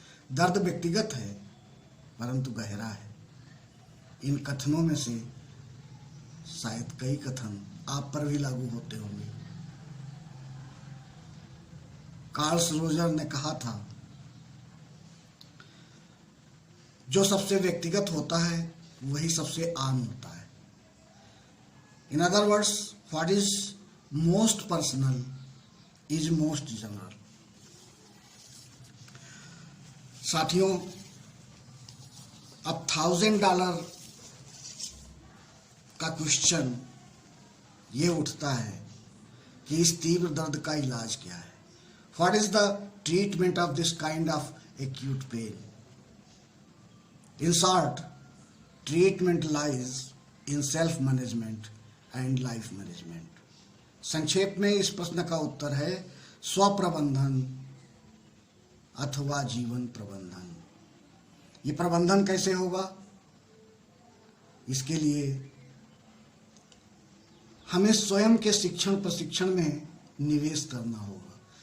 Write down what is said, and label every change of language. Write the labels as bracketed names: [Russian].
[Hindi] दर्द व्यक्तिगत है, परंतु गहरा है। इन कथनों में से शायद कई कथन आप पर भी लागू होते होंगे। कार्ल रोजर ने कहा था, जो सबसे व्यक्तिगत होता है वही सबसे आम होता है। [English] In other words, what is most personal is most general. [Hindi] साथियों, अब $1000 का क्वेश्चन ये उठता है कि इस तीव्र दर्द का इलाज क्या है? [English] What is the treatment of this kind of acute pain? In short, treatment lies in self-management and life management. [Hindi] संक्षेप में इस प्रश्न का उत्तर है स्वप्रबंधन अथवा जीवन प्रबंधन। ये प्रबंधन कैसे होगा? इसके लिए हमें स्वयं के शिक्षण प्रशिक्षण में निवेश करना होगा।